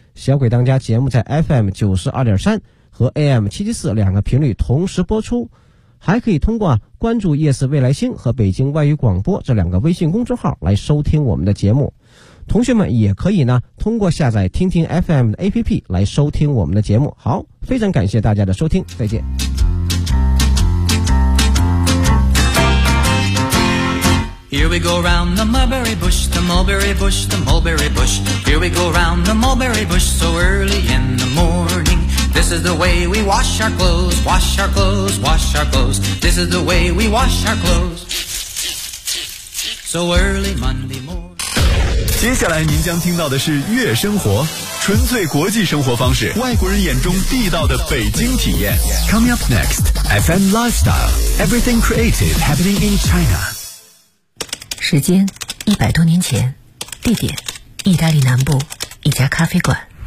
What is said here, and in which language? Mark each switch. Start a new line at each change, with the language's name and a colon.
Chinese: 小鬼当家节目在 FM92.3 和 AM774 两个频率同时播出，还可以通过关注夜市未来星和北京外语广播这两个微信公众号来收听我们的节目。同学们也可以呢通过下载听听 FM 的 APP 来收听我们的节目。好，非常感谢大家的收听，再见。
English: Here we go round the mulberry bush, the mulberry bush, the mulberry bush. Here we go round the mulberry bush so early in the morning. This is the way we wash our clothes, wash our clothes, wash our clothes. This is the way we wash our clothes. So early Monday morning.
Chinese: 接下来您将听到的是月生活，纯粹国际生活方式，外国人眼中地道的北京体验。
English: Coming up next, FM Lifestyle, everything creative happening in China.
Chinese: 时间100多年前，地点意大利南部一家咖啡馆。